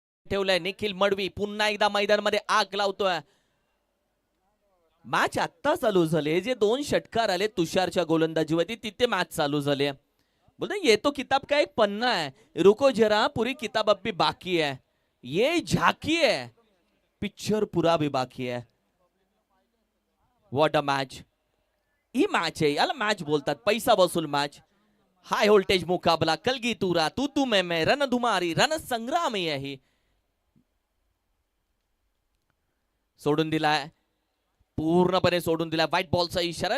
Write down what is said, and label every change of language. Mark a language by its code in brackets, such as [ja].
[mr] ठेवलाय निखिल मडवी. पुन्हा एकदा मैदानामध्ये आग लावतोय. मॅच आत्ता चालू झाले. जे 2 षटकार आले तुषारच्या गोलंदाजीवरती, तिथे मॅच चालू झाले. [hi] बोलते ये तो किताब का एक पन्ना है, रुको जरा पूरी किताब अब भी बाकी है. ये झाकी है, पिक्चर पूरा भी बाकी है. [en] What a match. [mr] He match आहे, याला मॅच बोलतात. पैसा वसूल मॅच. हाय व्होल्टेज मुकाबला. कलगी तुरा तू मैं रणधुमारी रण संग्राम आहे. सोडून दिलाय, पूर्णपणे सोडून दिलाय. व्हाईट बॉलचा इशारा.